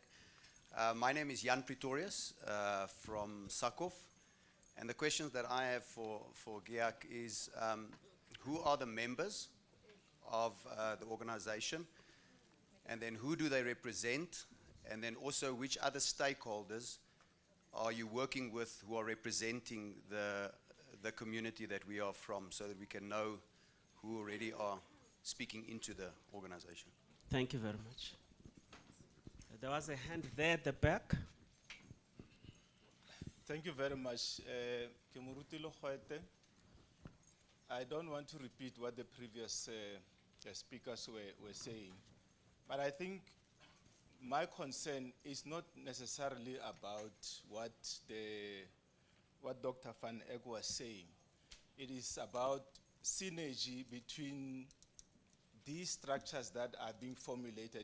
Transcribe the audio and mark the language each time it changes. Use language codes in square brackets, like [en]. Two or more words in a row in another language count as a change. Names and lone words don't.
[en] My name is Jan Pretorius from Sakov, and the questions that I have for GEAC is who are the members of the organization, and then who do they represent, and then also which other stakeholders are you working with who are representing the community that we are from, so that we can know who already are speaking into the organization. Thank you very much. There was a hand there at the back. Thank you very much. [nso] Ke moruti le kgwete. [en] I don't want to repeat what the previous speakers were saying, but I think my concern is not necessarily about what Dr. Van Eyck was saying. It is about synergy between these structures that are being formulated.